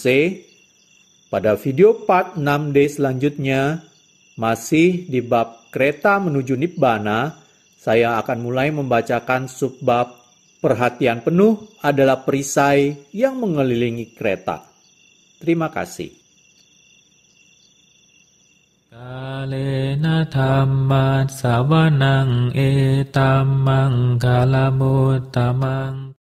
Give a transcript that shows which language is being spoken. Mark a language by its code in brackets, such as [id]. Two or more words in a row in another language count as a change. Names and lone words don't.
[id] Pada video part 6D selanjutnya, masih di bab kereta menuju nibbana, saya akan mulai membacakan subbab perhatian penuh adalah perisai yang mengelilingi kereta. Terima kasih. [pi] เลนะธัมมัสสวนังเอตัมมังคลมุตตมัง